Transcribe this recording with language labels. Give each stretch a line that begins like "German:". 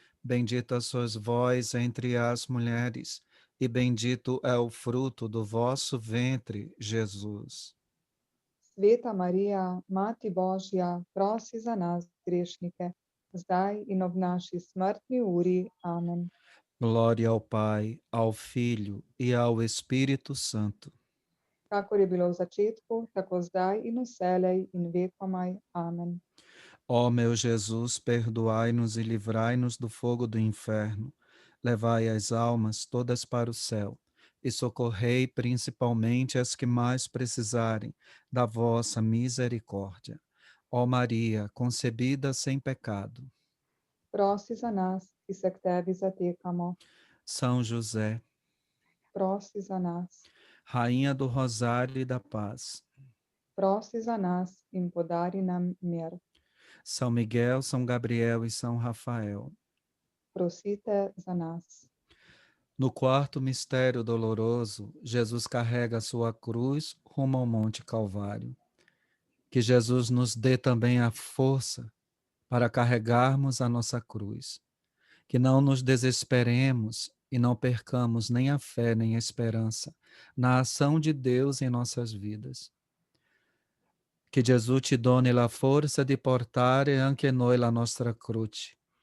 Portuguese: Bendita sois vós entre as mulheres, e bendito é o fruto do vosso ventre, Jesus.
Slovenian: Sveta Marija, Mati Božja, prosi za nas grešnike, zdaj in ob naši smrtni uri. Amen.
Portuguese: Glória ao Pai, ao Filho e ao Espírito Santo.
Slovenian: Kakor je bilo v začetku, tako zdaj in vselej in vekomaj. Amen.
Portuguese: Ó meu Jesus, perdoai-nos e livrai-nos do fogo do inferno. Levai as almas todas para o céu e socorrei principalmente as que mais precisarem da vossa misericórdia. Ó Maria, concebida sem pecado.
Slovenian: Prosi za nas, ki se k tebi zatekamo.
Portuguese: São José,
Slovenian: Prosi za nas.
Portuguese: Rainha do Rosário e da Paz.
Slovenian: Prosi za nas in podari nam mir.
Portuguese: São Miguel, São Gabriel e São Rafael.
Slovenian: Prosite za nas.
Portuguese: No quarto mistério doloroso, Jesus carrega a sua cruz rumo ao Monte Calvário. Que Jesus nos dê também a força para carregarmos a nossa cruz. Que não nos desesperemos e não percamos nem a fé nem a esperança na ação de Deus em nossas vidas.
Italian: Que Gesù ci doni la forza di portare anche noi la nostra croce.